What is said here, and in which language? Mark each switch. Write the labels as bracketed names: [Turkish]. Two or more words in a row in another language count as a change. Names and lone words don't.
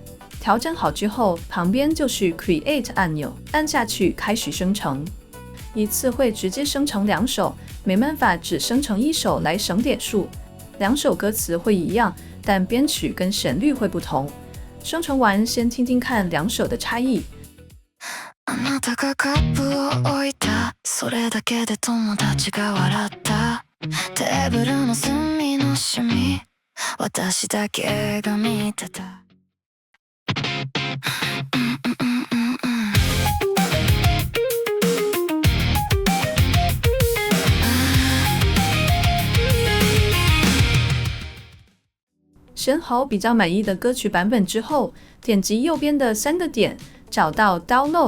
[Chinese] 调整好之后，旁边就是 Create 按钮，按下去开始生成。一次会直接生成2首，没办法只生成1首来省点数。2首歌詞会一样，但编曲跟旋律会不同。生成完先听听看2首的差异。 [Japanese] あなたがカップを置いたそれだけで友達が笑ったテーブルの隅のシミ私だけが見てた [Chinese] 选好比较满意的歌曲版本之后，点击右边的3个点，找到 Download。